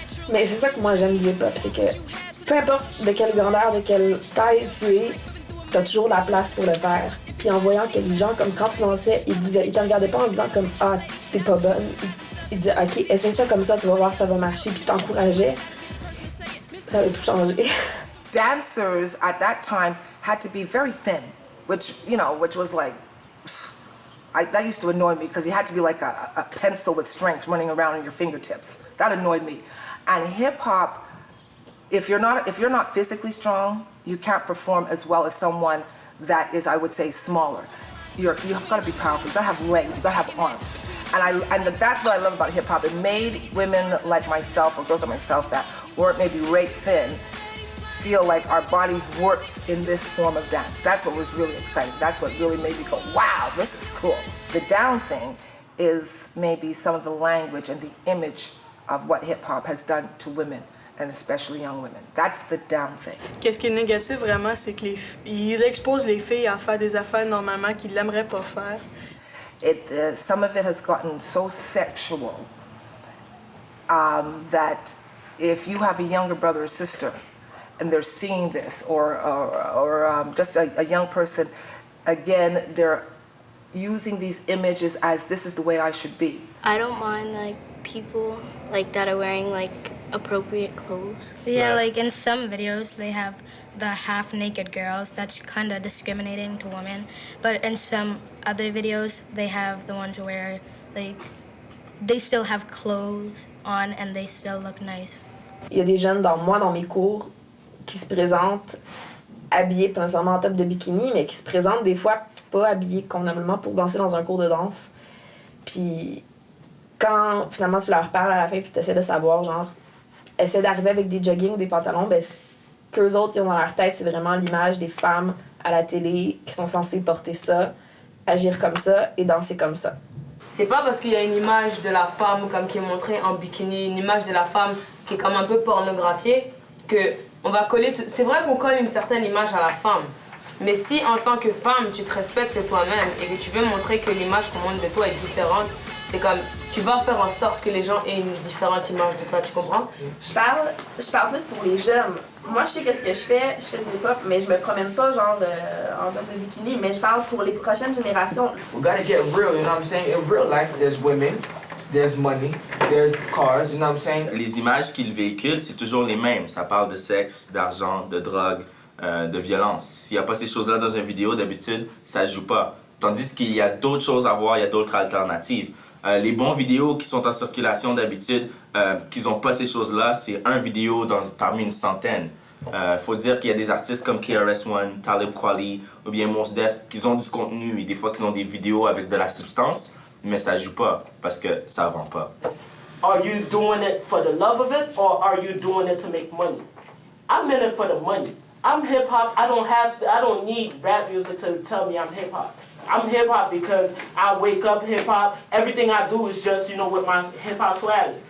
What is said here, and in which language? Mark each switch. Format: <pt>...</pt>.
<fr>Mais c'est ça que moi j'aime du hip-hop, c'est que peu importe de quelle grandeur, de quelle taille tu es, t'as toujours la place pour le faire. Puis en voyant que les gens, comme quand tu dansais, ils te regardaient pas en disant comme « Ah, t'es pas bonne ». Ils disaient « Ok, essaie ça comme ça, tu vas voir, ça va marcher », puis t'encourageaient. Ça avait tout changé.</fr> <en>Dancers at that time had to be very thin, which was like, that used to annoy me because you had to be like a pencil with strings running around on your fingertips. That annoyed me. And hip hop, if you're not physically strong, you can't perform as well as someone that is, I would say, smaller. You've got to be powerful. You've got to have legs. You've got to have arms. And that's what I love about hip hop. It made women like myself, or girls like myself that weren't maybe rake thin, feel like our bodies worked in this form of dance. That's what was really exciting. That's what really made me go, wow, this is cool. The down thing is maybe some of the language and the image of what hip hop has done to women, and especially young women. That's the down thing.</en> <fr>Qu'est-ce qui est négatif vraiment, c'est qu'il expose les filles à faire des affaires normalement qu'ils n'aimeraient pas faire.</fr> <en>Some of it has gotten so sexual that if you have a younger brother or sister and they're seeing this, or just a young person, again, they're using these images as this is the way I should be. I don't mind like people like that are wearing like appropriate clothes. Yeah, like in some videos they have the half-naked girls. That's kind of discriminating to women. But in some other videos they have the ones where like they still have clothes on and they still look nice.</en> <fr>Il y a des jeunes dans mes cours qui se présentent habillés, pas nécessairement en top de bikini, mais qui se présentent des fois pas habillés convenablement pour danser dans un cours de danse. Puis quand finalement tu leur parles à la fin puis tu essaies de savoir, genre, essaie d'arriver avec des joggings ou des pantalons, ben qu'eux autres ils ont dans leur tête, c'est vraiment l'image des femmes à la télé qui sont censées porter ça, agir comme ça et danser comme ça. C'est pas parce qu'il y a une image de la femme comme qui est montrée en bikini, une image de la femme qui est comme un peu pornographiée, que on va coller. C'est vrai qu'on colle une certaine image à la femme, mais si en tant que femme tu te respectes toi-même et que tu veux montrer que l'image qu'on montre de toi est différente, c'est comme tu vas faire en sorte que les gens aient une différente image de toi, tu comprends? Je parle plus pour les jeunes. Moi, je sais qu'est-ce que je fais du hip-hop, mais je me promène pas genre en top de bikini, mais je parle pour les prochaines générations.</fr> <en>We gotta get real, you know what I'm saying? In real life, there's women, there's money, there's cars, you know what I'm saying?</en> <fr>Les images qu'ils véhiculent, c'est toujours les mêmes. Ça parle de sexe, d'argent, de drogue, de violence. S'il n'y a pas ces choses-là dans une vidéo, d'habitude, ça joue pas. Tandis qu'il y a d'autres choses à voir, il y a d'autres alternatives. Les bons vidéos qui sont en circulation d'habitude, qui n'ont pas ces choses-là, c'est un vidéo parmi une centaine. Faut dire qu'il y a des artistes comme KRS-One, Talib Kweli ou bien Mos Def qui ont du contenu et des fois qui ont des vidéos avec de la substance, mais ça joue pas parce que ça vend pas.</fr> <en>Are you doing it for the love of it or are you doing it to make money? I'm in it for the money. I'm hip hop. I don't need rap music to tell me I'm hip hop. I'm hip hop because I wake up hip hop. Everything I do is just, with my hip hop swag.</en>